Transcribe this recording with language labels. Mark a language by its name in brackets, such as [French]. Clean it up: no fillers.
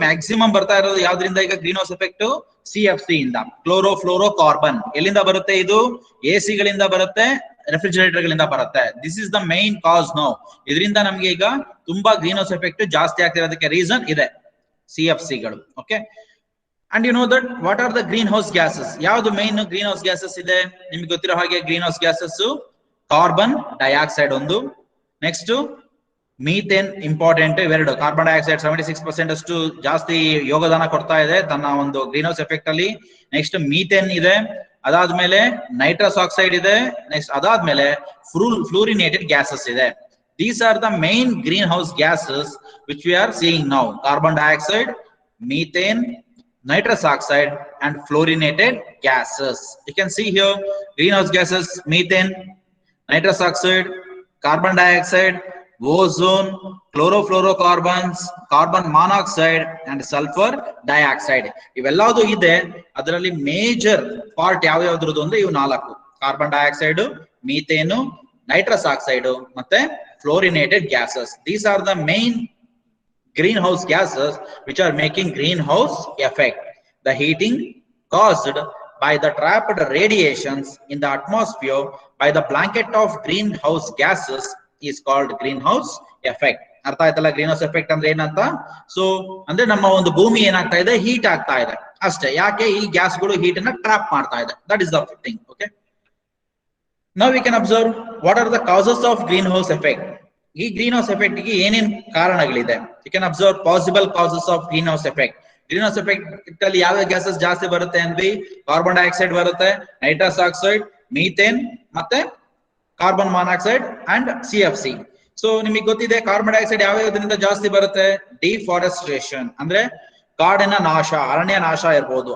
[Kannada] Maximum ಬರ್ತಾ ಇರೋದು ಯಾವ್ದ್ರಿಂದ ಈಗ ಗ್ರೀನ್ ಹೌಸ್ ಎಫೆಕ್ಟ್? CFC ಇಂದ, ಕ್ಲೋರೋ ಫ್ಲೋರೋ ಕಾರ್ಬನ್. ಎಲ್ಲಿಂದ ಬರುತ್ತೆ ಇದು? AC ಗಳಿಂದ ಬರುತ್ತೆ, ರೆಫ್ರಿಜರೇಟರ್ ಗಳಿಂದ ಬರುತ್ತೆ. [English] This is the main cause now. [Kannada] ಇದರಿಂದ ನಮ್ಗೆ ಈಗ ತುಂಬಾ ಗ್ರೀನ್ ಹೌಸ್ ಎಫೆಕ್ಟ್ ಜಾಸ್ತಿ ಆಗ್ತಿರೋದಕ್ಕೆ ರೀಸನ್ ಇದೆ CFC ಗಳು. [English] Okay, and you know that what are the greenhouse gases? [Kannada] ಯಾವುದು ಮೈನ್ ಗ್ರೀನ್ ಹೌಸ್ ಗ್ಯಾಸಸ್ ಇದೆ? ನಿಮ್ಗೆ ಗೊತ್ತಿರೋ ಹಾಗೆ green house gases carbon dioxide ಒಂದು, ನೆಕ್ಸ್ಟ್ ಮೀಥೇನ್ ಇಂಪಾರ್ಟೆಂಟ್. ಇವೆರಡು, ಕಾರ್ಬನ್ ಡೈಆಕ್ಸೈಡ್ 76% ಅಷ್ಟು ಜಾಸ್ತಿ ಯೋಗದಾನ ಕೊಡ್ತಾ ಇದೆ ತನ್ನ ಒಂದು ಗ್ರೀನ್ ಹೌಸ್ ಎಫೆಕ್ಟ್ ಅಲ್ಲಿ. ನೆಕ್ಸ್ಟ್ ಮೀಥೇನ್ ಇದೆ, ಅದಾದ್ಮೇಲೆ ನೈಟ್ರಸ್ ಆಕ್ಸೈಡ್ ಇದೆ, ನೆಕ್ಸ್ಟ್ ಅದಾದ್ಮೇಲೆ ಫ್ಲೂರಿನೇಟೆಡ್ ಗ್ಯಾಸಸ್ ಇದೆ. [English] These are the main greenhouse gases which we are seeing now. Carbon dioxide, methane, nitrous oxide and fluorinated gases. You can see here greenhouse gases: methane, nitrous oxide, carbon dioxide, ozone, chlorofluorocarbons, carbon monoxide and sulfur dioxide. [Kannada] ಇವೆಲ್ಲವೂ ಇದೆ. ಅದರಲ್ಲಿ major part ಯಾವ ಯಾವ್ದ್ರದ್ದು ಅಂದ್ರೆ ಇವು 4: carbon dioxide, methane, nitrous oxide ಮತ್ತೆ fluorinated gases. [English] These are the main greenhouse gases which are making greenhouse effect. The heating caused by the trapped radiations in the atmosphere by the blanket of greenhouse gases is called greenhouse effect. [Kannada] ಅರ್ಥ ಆಯ್ತಲ್ಲ green house effect ಅಂದ್ರೆ ಏನಂತ? So ಅಂದ್ರೆ ನಮ್ಮ ಒಂದು ಭೂಮಿ ಏನಾಗ್ತಾ ಇದೆ? ಹೀಟ್ ಆಗ್ತಾ ಇದೆ ಅಷ್ಟೇ. ಯಾಕೆ? ಈ ಗ್ಯಾಸ್ಗಳು ಹೀಟ್ ಅನ್ನ ಟ್ರಾಪ್ ಮಾಡ್ತಾ ಇದೆ. [English] That is the thing. Okay, now we can observe what are the causes of greenhouse effect. [Kannada] ಈ ಗ್ರೀನ್ ಹೌಸ್ ಎಫೆಕ್ಟ್ ಗೆ ಏನೇನ್ ಕಾರಣಗಳಿದೆ? [English] You can observe possible causes of greenhouse effect. [Kannada] Green house effect ಅಲ್ಲಿ ಯಾವ gases ಜಾಸ್ತಿ ಬರುತ್ತೆ ಅಂದ್ರೆ carbon dioxide ಬರುತ್ತೆ, nitrous oxide, methane ಮತ್ತೆ carbon monoxide and CFC. So ನಿಮಗೆ ಗೊತ್ತಿದೆ ಕಾರ್ಬನ್ ಡೈಆಕ್ಸೈಡ್ ಯಾವ ಇದರಿಂದ ಜಾಸ್ತಿ ಬರುತ್ತೆ? ಡಿಫಾರೆಸ್ಟ್ರೇಷನ್ ಅಂದ್ರೆ ಕಾಡಿನ ನಾಶ, ಅರಣ್ಯ ನಾಶ ಇರ್ಬೋದು.